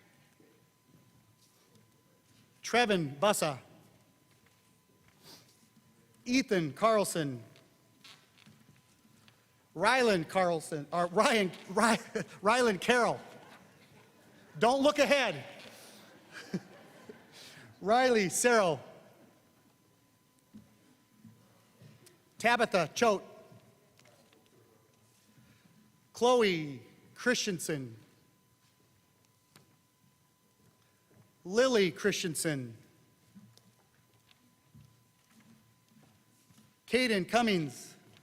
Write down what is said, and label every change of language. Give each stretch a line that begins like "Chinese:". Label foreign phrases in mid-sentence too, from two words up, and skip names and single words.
English: Trevin Bussa. Ethan Carlson. Rylan Carlson, or Rylan Carroll. Don't look ahead. Riley Serro. Tabitha Choate. Chloe Christensen. Lily Christensen. Caden Cummings.